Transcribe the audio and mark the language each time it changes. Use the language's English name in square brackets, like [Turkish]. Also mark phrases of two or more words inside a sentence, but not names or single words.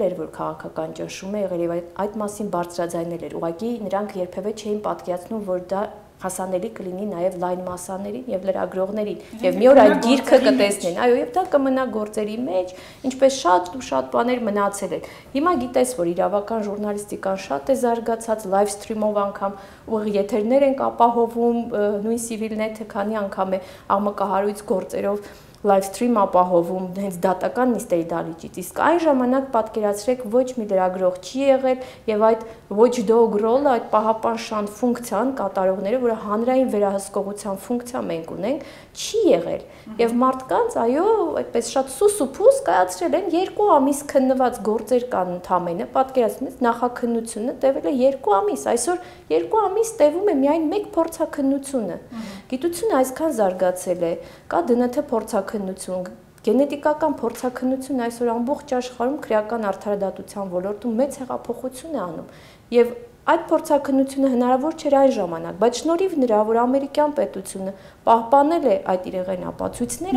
[Armenian] էր, որ քաղաքական ճնշում է եղել եւ այդ մասին բարձրաձայնել էր։ Ուղղակի նրանք երբևէ չէին պատկերացնում, որ դա հասանելի կլինի նաև լայն մասաներին եւ լրագրողներին եւ մի օր այդ գիրքը կտեսնեն, այո, եւ դա կմնա գործերի մեջ, ինչպես շատ ու շատ բաներ մնացել են։ Հիմա գիտես, որ իրավական ժուրնալիստիկան շատ է զարգացած, [English] live stream-ով [Armenian] անգամ ուղիղ եթերներ ենք ապահովում, նույն Civilnet-ը քանի անգամ է աղմկահարույց գործերով [English] live stream [Armenian] ապահովում հենց դատական նիստերի դահլիճից։ Իսկ այն ժամանակ պատկերացրեք ոչ մի լրագրող չի եղել եւ այդ [English] watchdog role-ը, [Armenian] այդ պահապան ֆունկցիան կատարողները, որը հանրային վերահսկողության ֆունկցիա մենք ունենք, չի եղել։ Եվ մարդկանց, այո, այդպես շատ սուսուփուս կայացրել են 2 ամիս քննված գործեր կան ընդամենը, պատկերացնեք նախաքննությունը տևել է 2 ամիս, այսօր 2 ամիս տևում է միայն մեկ փորձաքննությունը։ Գիտությունը այսքան զարգացել է, կա ԴՆԹ փորձաքննություն, գենետիկական փորձաքննություն այսօր ամբողջ աշխարհում քրեական արդարադատության ոլորտում մեծ հեղափոխություն է անում եւ այդ փորձաքննությունը հնարավոր չէր այն ժամանակ, բայց շնորհիվ նրա, որ ամերիկյան պետությունը պահպանել է այդ իրեղեն ապացույցները,